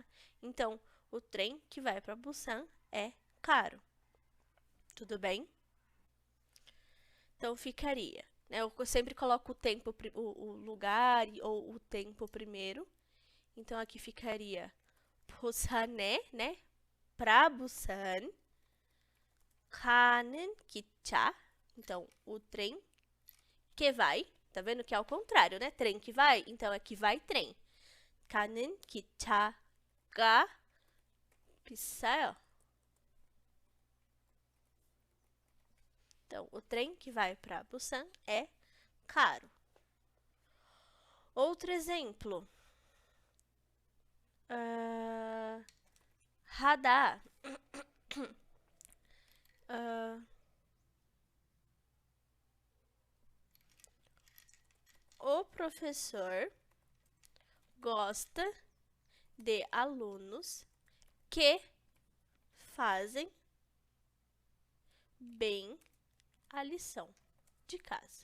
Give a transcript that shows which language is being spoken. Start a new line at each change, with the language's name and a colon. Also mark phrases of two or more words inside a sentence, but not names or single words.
Portuguese: Então, o trem que vai para Busan é caro. Tudo bem? Então, ficaria, né? Eu sempre coloco o tempo, o lugar ou o tempo primeiro. Então, aqui ficaria Busan에, né? Para Busan.
Korean: 가는 기차.
Portuguese: Então, o trem que vai. Tá vendo que é ao contrário, né? Trem que vai. Então, é que vai trem.
Korean: 가는 기차가 비싸요.
Portuguese: Então, o trem que vai para Busan é caro. Outro exemplo. 하다. O professor gosta de alunos que fazem bem a lição de casa.